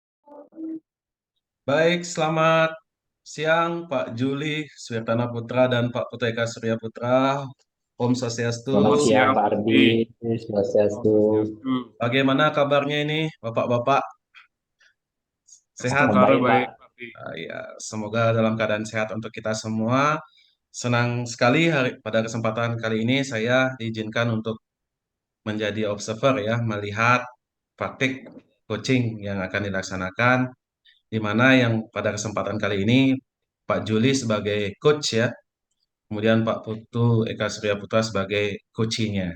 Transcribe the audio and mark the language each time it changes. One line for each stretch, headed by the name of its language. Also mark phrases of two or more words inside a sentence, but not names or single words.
Indonesian: Baik, selamat siang Pak Juli Swirtana Putra dan Pak Puteka Surya Putra.
Balinese: Om Swastiastu.
Indonesian: Selamat Selamat siang siang Pak Pak Ardi, Rudi. Om Swastiastu, Swastiastu. Bagaimana kabarnya ini, Bapak-bapak? Sehat? Kabar baik baik Pak. Pak Rudi. Ya, semoga dalam keadaan sehat untuk kita semua. Senang sekali pada kesempatan kali ini saya diizinkan untuk menjadi observer ya, melihat praktik coaching yang akan dilaksanakan, di mana yang pada kesempatan kali ini Pak Juli sebagai coach ya, kemudian Pak Putu Eka Surya Putra sebagai coachingnya.